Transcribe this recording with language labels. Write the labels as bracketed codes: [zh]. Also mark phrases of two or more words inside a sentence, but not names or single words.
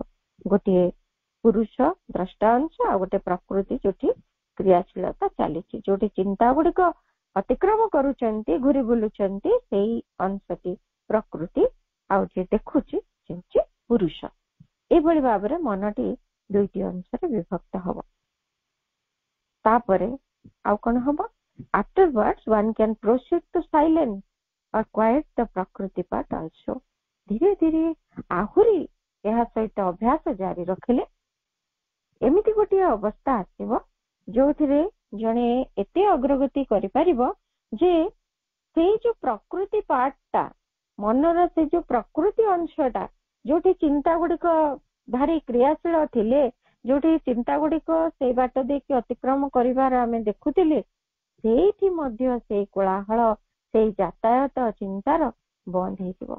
[or] ଗୋଟିଏ ପୁରୁଷ ଦ୍ରଷ୍ଟାଂଶ ଆଉ ଗୋଟେ ପ୍ରକୃତି ଯୋଉଠି କ୍ରିୟାଶୀଳତା ଚାଲିଛି, ଯୋଉଠି ଚିନ୍ତା ଗୁଡିକ ଅତିକ୍ରମ କରୁଛନ୍ତି, ଘୁରି ବୁଲୁଛନ୍ତି, ସେଇ ଅଂଶଟି ପ୍ରକୃତି, ଆଉ ଯିଏ ଦେଖୁଛି ସେ ହେଉଛି ପୁରୁଷ। ଏଇଭଳି ଭାବରେ ମନଟି ଦୁଇଟି ଅଂଶରେ ବିଭକ୍ତ ହବ। ତାପରେ ଆଉ କଣ ହବ, [en] afterwards one can proceed to silence or quiet the prakriti part also. [or] ଧୀରେ ଧୀରେ ଆହୁରି ଏହା ସହିତ ଅଭ୍ୟାସ ଜାରି ରଖିଲେ ଏମିତି ଗୋଟିଏ ଅବସ୍ଥା ଆସିବ ଯୋଉଥିରେ ଜଣେ ଏତେ ଅଗ୍ରଗତି କରିପାରିବ ଯେ ସେଇ ଯୋଉ ପ୍ରକୃତି ପାର୍ଟଟା, ମନର ସେ ଯୋଉ ପ୍ରକୃତି ଅଂଶଟା, ଯୋଉଠି ଚିନ୍ତା ଗୁଡିକ ଭାରି କ୍ରିୟାଶୀଳ ଥିଲେ, ଯୋଉଠି ଚିନ୍ତା ଗୁଡିକ ସେଇ ବାଟ ଦେଇକି ଅତିକ୍ରମ କରିବାର ଆମେ ଦେଖୁଥିଲେ, ସେଇଠି ମଧ୍ୟ ସେଇ କୋଳାହଳ, ସେଇ ଯାତାୟତ ଚିନ୍ତାର ବନ୍ଦ ହେଇଯିବ।